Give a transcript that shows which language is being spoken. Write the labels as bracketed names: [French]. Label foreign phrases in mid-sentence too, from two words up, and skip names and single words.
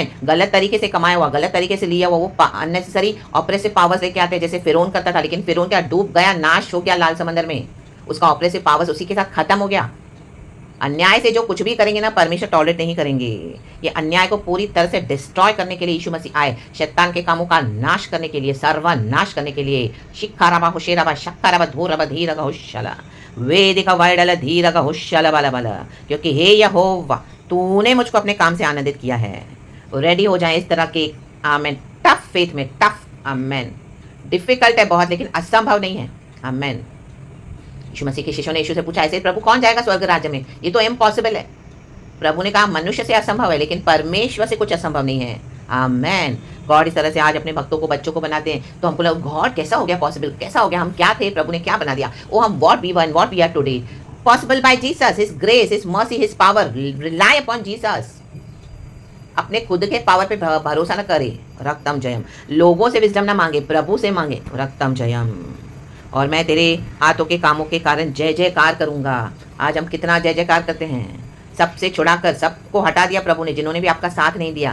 [Hindi] गलत तरीके से कमाया हुआ, गलत तरीके से लिया हुआ, वो [English] unnecessary oppressive powers [Hindi] लेके आते हैं, जैसे फिरौन करता था। लेकिन फिरौन क्या डूब गया, नाश हो गया लाल समंदर में, उसका [English] oppressive powers [Hindi] उसी के साथ खत्म हो गया। अन्याय से जो कुछ भी करेंगे ना, परमेश्वर टॉलरेट नहीं करेंगे। ये अन्याय को पूरी तरह से डिस्ट्रॉय करने के लिए यीशु मसीह आए, शैतान के कामों का नाश करने के लिए, सर्वनाश करने के लिए। शिखाराबा हुशेराबा शक्काराबा धूरबा धीरगा हुशला वेदिका वाइडल धीरगा हुशला बला बला। क्योंकि हे यहोवा, तूने मुझको अपने काम से आनंदित किया है। रेडी हो जाए इस तरह के, आमेन, [English] tough faith [Hindi] में, टफ, आमेन। डिफिकल्ट है बहुत, लेकिन असंभव नहीं है, आमेन। यीशु मसीह के शिष्यों ने यीशु से पूछा, ऐसे प्रभु कौन जाएगा स्वर्ग राज्य में? ये तो इम्पॉसिबल है। प्रभु ने कहा मनुष्य से असंभव है, लेकिन परमेश्वर से कुछ असंभव नहीं है, आमेन। गॉड इस तरह से आज अपने भक्तों को, बच्चों को बनाते हैं, तो हमको लगा गॉड कैसा हो गया पॉसिबल, कैसा हो गया, हम क्या थे, प्रभु ने क्या बना दिया। [English] ओ हम what we were and what we are today, possible by Jesus, his grace, his mercy, his power. rely upon Jesus. [Hindi] अपने खुद के पावर पे भरोसा न करे, [Tamil] இரத்தம் ஜெயம்। [Hindi] लोगों से विजडम ना मांगे, प्रभु से मांगे, [Tamil] இரத்தம் ஜெயம்। [Hindi] और मैं तेरे हाथों के कामों के कारण जय जयकार करूंगा। आज हम कितना जय जयकार करते हैं, सबसे छुड़ाकर सबको हटा दिया प्रभु ने, जिन्होंने भी आपका साथ नहीं दिया।